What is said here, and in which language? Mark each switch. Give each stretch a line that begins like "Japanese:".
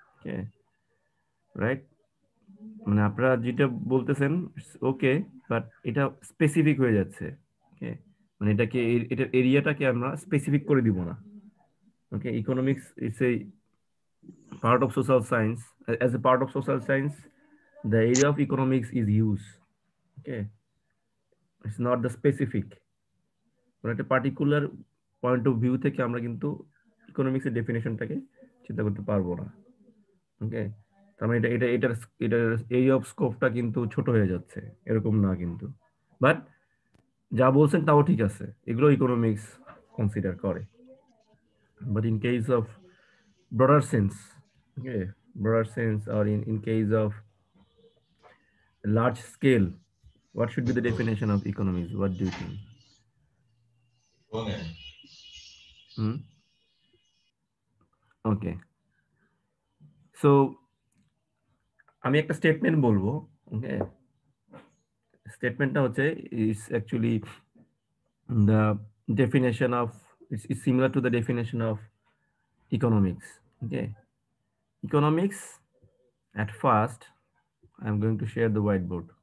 Bangla: ওকে, right? মানে আপনারা যেটা বলতেছেন ওকে, বাট এটা স্পেসিফিক হয়ে যাচ্ছে। ওকে, মানে এটাকে, এটার এরিয়াটাকে আমরা স্পেসিফিক করে দিব না।
English: Okay, economics it's a part of social science. As a part of social science, the area of economics is use. Okay, it's not the specific.
Bangla: কোনো একটা পার্টিকুলার পয়েন্ট অফ ভিউ থেকে আমরা কিন্তু ইকোনমিক্সের ডেফিনেশনটাকে চিন্তা করতে পারবো না। ওকে, তার মানে এটা এটা এটার এটার এরিয়া অফ স্কোপটা কিন্তু ছোট হয়ে যাচ্ছে, এরকম না কিন্তু। বাট যা বলছেন তাও ঠিক আছে, এগুলো ইকোনমিক্স কনসিডার করে।
English: But in case of broader sense, okay, broader sense, or in case of large scale, what should be the definition of economics? What do you think? Hmm?
Bangla: Okay, so আমি একটা statement বলবো।
English: okay,
Bangla: স্টেটমেন্টটা হচ্ছে,
English: It's actually the definition of, it's similar to the definition of economics. Okay, economics, at first I'm going to share the whiteboard.